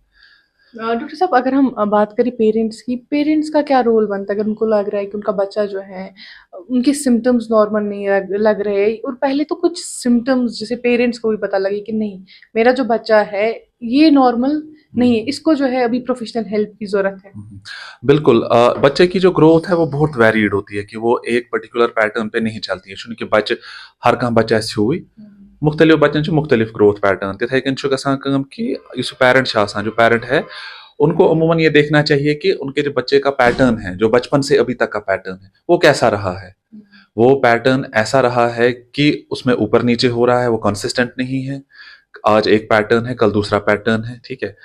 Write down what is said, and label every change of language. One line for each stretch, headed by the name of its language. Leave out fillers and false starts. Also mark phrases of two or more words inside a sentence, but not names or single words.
Hindi: डॉक्टर साहब, अगर हम बात करें पेरेंट्स की, पेरेंट्स का क्या रोल बनता है अगर उनको लग रहा है कि उनका बच्चा जो है उनके
English: symptoms normal
Hindi: नहीं लग रहे हैं, और पहले तो कुछ सिम्टम्स जैसे पेरेंट्स को भी पता लगे कि नहीं, मेरा जो बच्चा है ये नॉर्मल नहीं है, इसको जो है अभी
English: professional help
Hindi: की जरूरत है। बिल्कुल। बच्चे की जो ग्रोथ है वो बहुत वेरिड होती है, कि वो एक
English: particular pattern
Hindi: पे नहीं चलती है। कि बच्चे,
Kashmiri: हर कह बच्चा हुई मुख्तलिफ बच्चन मुख्तलिफ ग्रोथ पैटर्न तिथे कन गसान
Hindi: कि पेरेंट जो पेरेंट है, उनको अमूमन ये देखना चाहिए कि उनके जो बच्चे का पैटर्न है, जो बचपन से अभी तक का पैटर्न है, वो कैसा रहा है। वो पैटर्न ऐसा रहा है कि उसमें ऊपर नीचे हो रहा है, वो कंसिस्टेंट नहीं है। आज एक पैटर्न है, कल दूसरा पैटर्न है, ठीक है।